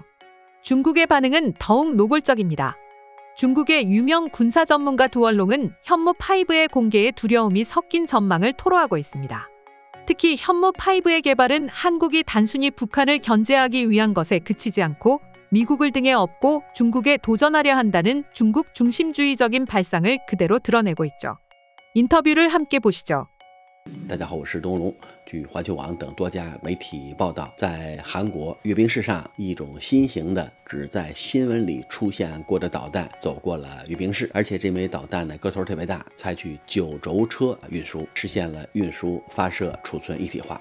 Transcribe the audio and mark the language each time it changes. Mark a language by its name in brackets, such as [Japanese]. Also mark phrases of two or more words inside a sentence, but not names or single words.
[Korean] 중국의 반응은 더욱 노골적입니다. 중국의 유명 군사 전문가 두 언론은 현무5의 공개에 두려움이 섞인 전망을 토로하고 있습니다. 특히 현무5의 개발은 한국이 단순히 북한을 견제하기 위한 것에 그치지 않고 미국을 등에 업고 중국에 도전하려 한다는 중국 중심주의적인 발상을 그대로 드러내고 있죠. 인터뷰를 함께 보시죠. [Chinese] 大家好，我是东龙。据环球网等多家媒体报道，在韩国阅兵式上，一种新型的只在新闻里出现过的导弹走过了阅兵式，而且这枚导弹呢个头特别大，采取9轴车运输，实现了运输、发射、储存一体化。